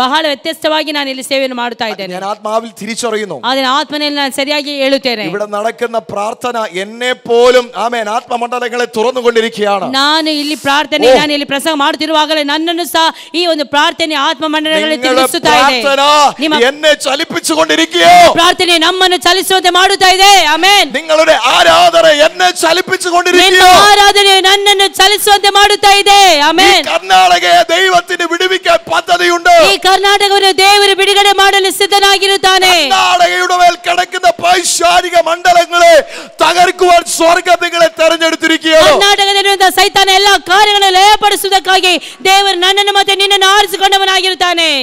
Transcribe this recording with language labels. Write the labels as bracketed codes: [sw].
[kn] ಬಹಳ ವ್ಯತ್ಯಸ್ತವಾಗಿ ನಾನು ಇಲ್ಲಿ ಸೇವೆಯನ್ನು ಮಾಡುತ್ತಾ ಇದ್ದೇನೆ. [ml] ഞാൻ ആത്മാവിൽ തിരിച്ചറിയുന്നു. [kn] ಅದನ್ನ ಆತ್ಮನಲ್ಲಿ ನಾನು ಸರಿಯಾಗಿ ಹೇಳುತ್ತೇನೆ. [ml] ഇവിടെ നടക്കുന്ന പ്രാർത്ഥന എന്നെ പോലും ആമേൻ ആത്മമണ്ഡലങ്ങളെ തുറന്നുകൊണ്ടിരിക്കുകയാണ്. [kn] ನಾನು ಇಲ್ಲಿ ಪ್ರಾರ್ಥನೆ, ನಾನು ಇಲ್ಲಿ ಪ್ರಸಂಗ ಮಾಡುತ್ತಿರುವಾಗಲೇ ನನ್ನನ್ನು ಸಹ ಈ ಒಂದು ಪ್ರಾರ್ಥನೆ ಆತ್ಮಮಂಡಲಗಳಲ್ಲಿ ತಿರುಗಿಸುತ್ತಾ ಇದೆ. [ml] എന്നെ ചലിപ്പിച്ചുകൊണ്ടിരിക്കുകയോ? [kn] ಪ್ರಾರ್ಥನೆ ನಮ್ಮನ್ನು ಚಲಿಸುವಂತೆ ಮಾಡುತ್ತಾ ಇದೆ. ಆಮೆನ್. [ml] നിങ്ങളുടെ ആരാധന എന്നെ ചലിപ്പിച്ചുകൊണ്ടിരിക്കുകയോ? [kn] ಆರಾಧನೆ ನನ್ನನ್ನು ಚಲಿಸುವಂತೆ ಮಾಡುತ್ತಾ ಇದೆ. ಆಮೆನ್. [ml] കർണാടകയെ ദൈവത്തിന് വിടുവിക്കാൻ പദ്ധതിയുണ്ട്. [kn] ಈ ಕರ್ನಾಟಕವನ್ನು ದೇವರು ಬಿಡುಗಡೆ ಮಾಡಲು ಸಿದ್ಧನಾಗಿರುತ್ತಾನೆ. [ml] കർണാടകയുടെ മേൽ കിടക്കുന്ന പൈശാചിക മണ്ഡലങ്ങളെ തകർക്കുവാൻ സ്വർഗ്ഗം നിങ്ങളെ തെരഞ്ഞെടുത്തിരിക്കുകയാണ്. [kn] ಕರ್ನಾಟಕದಲ್ಲಿರುವ ಸೈತಾನ ಎಲ್ಲ ಕಾರ್ಯಗಳನ್ನು ಲಯಪಡಿಸುವುದಕ್ಕಾಗಿ ದೇವರು ನನ್ನನ್ನು ಮತ್ತೆ ನಿನ್ನನ್ನು ಆರಿಸಿಕೊಂಡವನಾಗಿರುತ್ತಾನೆ.